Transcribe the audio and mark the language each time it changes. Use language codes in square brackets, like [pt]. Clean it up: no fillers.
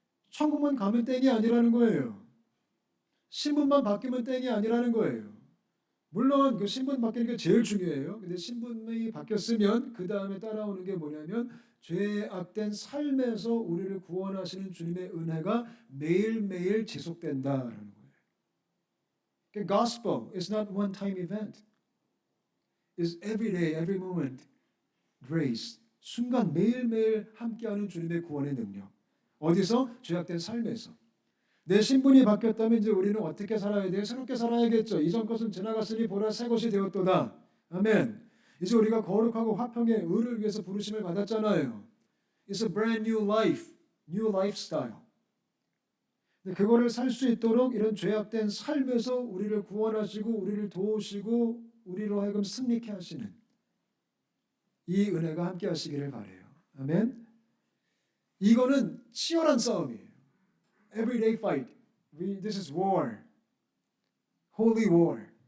[ko] 천국만 가면 땡이 아니라는 거예요. 신분만 바뀌면 땡이 아니라는 거예요. 물론 그 신분 바뀌는 게 제일 중요해요. 근데 신분이 바뀌었으면 그 다음에 따라오는 게 뭐냐면 죄의 악된 삶에서 우리를 구원하시는 주님의 은혜가 매일매일 지속된다라는 거예요. 그러니까 [en] gospel is not one-time event. It's every day, every moment. grace. [ko] 순간 매일매일 함께하는 주님의 구원의 능력. 어디서? 죄악된 삶에서. 내 신분이 바뀌었다면 이제 우리는 어떻게 살아야 돼요? 새롭게 살아야겠죠. 이전 것은 지나갔으니 보라 새 것이 되었도다. 아멘. 이제 우리가 거룩하고 화평의 의를 위해서 부르심을 받았잖아요. [en] It's a brand new life, new lifestyle. [ko] 근데 그거를 살 수 있도록 이런 죄악된 삶에서 우리를 구원하시고 우리를 도우시고 우리로 하여금 승리케 하시는 이 은혜가 함께 하시기를 바라요. 아멘. 이거는 치열한 싸움이에요. [en] Everyday fight. This is war. Holy war.